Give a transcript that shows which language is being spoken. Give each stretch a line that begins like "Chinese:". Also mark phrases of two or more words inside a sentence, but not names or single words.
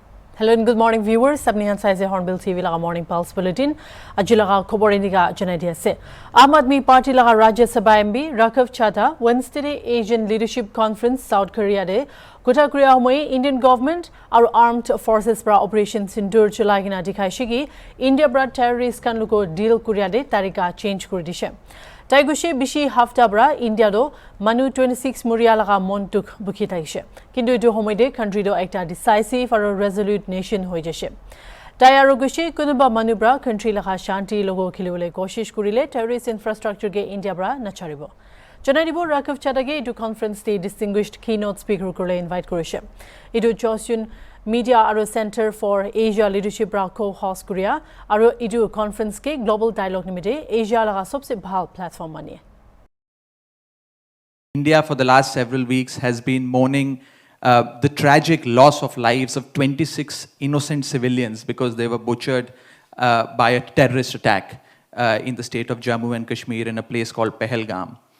English: Hello and good morning viewers.
Naga Pidgin: Sabnihan Saize Hornbill TV laga Morning Pulse Bulletin. Ajilaga khobor iniga janaidia se. Aam Aadmi Party laga Rajya Sabha MP Rakhav Chadha Wednesday Asian Leadership Conference South Korea de Kota Korea homoi
English: Indian government
Naga Pidgin: aru
English: armed forces
Naga Pidgin: pra Operation Sindoor cholai gina dikhaise India bra terrorist kan luko deal Korea de tarika change kori dishe. Taigushe bishi hafta bra India do manu 26 muria laga montuk bukhi taishe. Kintu etu homoide country do ekta decisive aru
English: resolute nation
Naga Pidgin: hoi jase. Tayaro gushe kunuba manu bra country laga shanti logo khilibole koshish kurile
English: terrorist infrastructure
Naga Pidgin: ge India bra nacharibo. Janaibo Rakhav Chadha etu conference te
English: distinguished keynote speaker
Naga Pidgin: kore invite korise. Etu Joseon Media Aru Center for Asia Leadership ra co-host Korea aru idu conference ke
English: global dialogue
Naga Pidgin: nimide Asia laga sabse bhal platform mani.
English: India for the last several weeks has been mourning the tragic loss of lives of 26 innocent civilians because they were butchered by a terrorist attack in the state of Jammu and Kashmir in a place called Pahalgam.